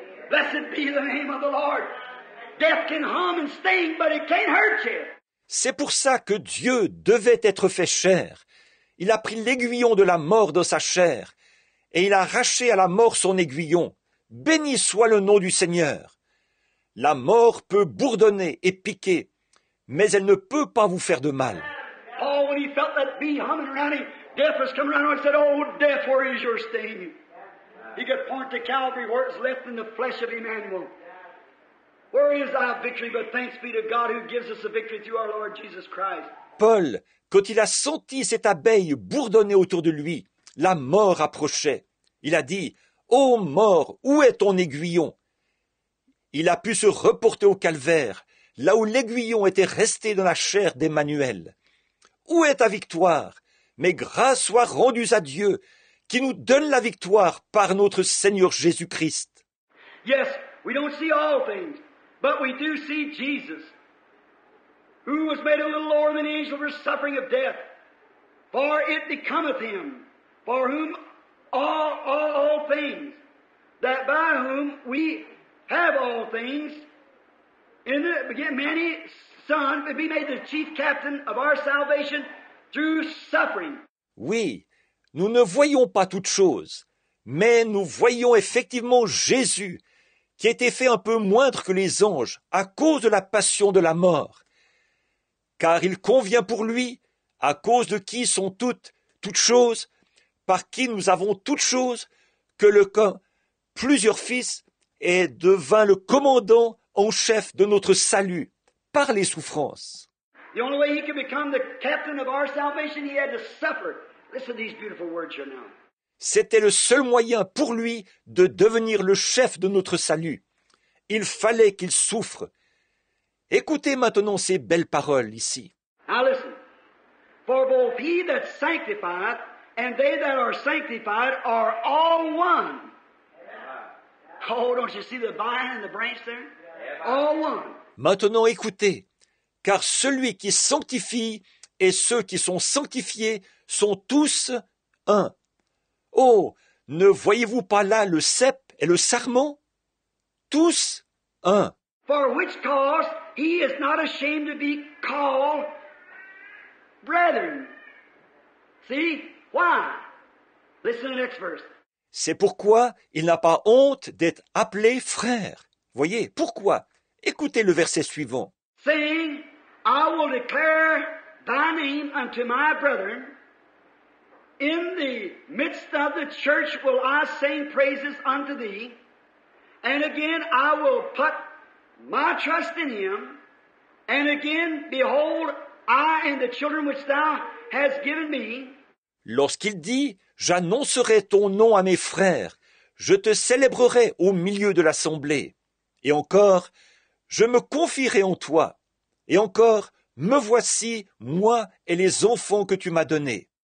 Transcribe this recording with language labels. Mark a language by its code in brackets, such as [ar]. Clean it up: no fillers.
[en] Blessed be the name of the Lord. Death can hum and sting, but it can't hurt you. [fr] C'est pour ça que Dieu devait être fait chair. Il a pris l'aiguillon de la mort dans sa chair, et il a arraché à la mort son aiguillon. Béni soit le nom du Seigneur. La mort peut bourdonner et piquer, mais elle ne peut pas vous faire de mal. [en] Oh, when he felt that bee humming around him, death was coming around him and said, "Oh, death, where is your sting?" He could point to Calvary where it's left in the flesh of Emmanuel. Where is thy victory? But thanks be to God who gives us the victory through our Lord Jesus Christ. [fr] Paul, quand il a senti cette abeille bourdonner autour de lui, la mort approchait. Il a dit, « Ô mort, où est ton aiguillon ?» Il a pu se reporter au calvaire, là où l'aiguillon était resté dans la chair d'Emmanuel. Où est ta victoire? Mais grâce soit rendue à Dieu, qui nous donne la victoire par notre Seigneur Jésus-Christ. [en] Yes, we don't see all things, but we do see Jesus, who was made a little lower than the angel for suffering of death. For it becometh him, for whom all things, that by whom we have all things, in the many Son, be made the chief captain of our salvation through suffering. [fr] Oui, nous ne voyons pas toutes choses, mais nous voyons effectivement Jésus, qui a été fait un peu moindre que les anges à cause de la passion de la mort. Car il convient pour lui, à cause de qui sont toutes choses, par qui nous avons toutes choses, que plusieurs fils et devint le commandant en chef de notre salut, par les souffrances. [en] The only way he could become the captain of our salvation, he had to suffer. Listen to these beautiful words here now. [fr] C'était le seul moyen pour lui de devenir le chef de notre salut. Il fallait qu'il souffre. Écoutez maintenant ces belles paroles ici. [en] Now listen. For both he that sanctifieth and they that are sanctified are all one. Oh, don't you see the vine and the branch there? All one. [fr] Maintenant écoutez, car celui qui sanctifie et ceux qui sont sanctifiés sont tous un. Oh, ne voyez-vous pas là le cep et le sarment? Tous un. [en] For which cause he is not ashamed to be called brethren. See? Why? Listen to the next verse. [fr] C'est pourquoi il n'a pas honte d'être appelé frère. Voyez, pourquoi? Écoutez le verset suivant. [en] Saying, I will declare thy name unto my brethren. In the midst of the church will I sing praises unto thee. And again I will put my trust in him. And again, behold, I and the children which thou hast given me. [fr] Lorsqu'il dit, j'annoncerai ton nom à mes frères, je te célébrerai au milieu de l'assemblée. Et encore, je me confierai en toi. Et encore, me voici, moi et les enfants que tu m'as donnés.